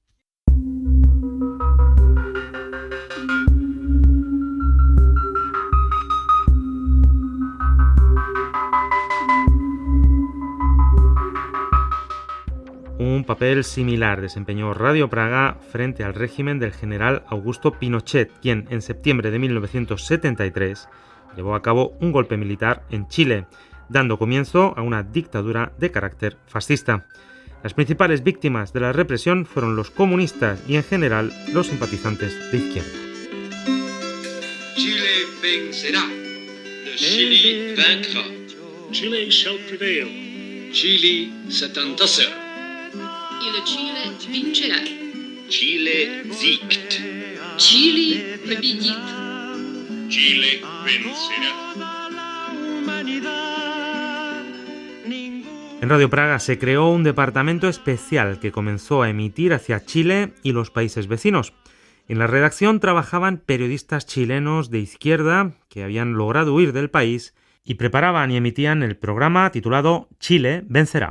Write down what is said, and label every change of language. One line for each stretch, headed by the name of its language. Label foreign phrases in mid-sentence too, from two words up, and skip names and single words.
Spanish: Un papel similar desempeñó Radio Praga frente al régimen del general Augusto Pinochet, quien en septiembre de 1973 llevó a cabo un golpe militar en Chile, dando comienzo a una dictadura de carácter fascista. Las principales víctimas de la represión fueron los comunistas y en general los simpatizantes de izquierda. Chile vencerá.
French: Le Chili vaincra.
English: Chile shall prevail.
French: Chile s'attendrissera.
Italian: Il Chile vincerà.
German: Chile siegt.
Russian: Chile победит.
Spanish: Chile vencerá. En Radio Praga se creó un departamento especial que comenzó a emitir hacia Chile y los países vecinos. En la redacción trabajaban periodistas chilenos de izquierda que habían logrado huir del país y preparaban y emitían el programa titulado Chile vencerá.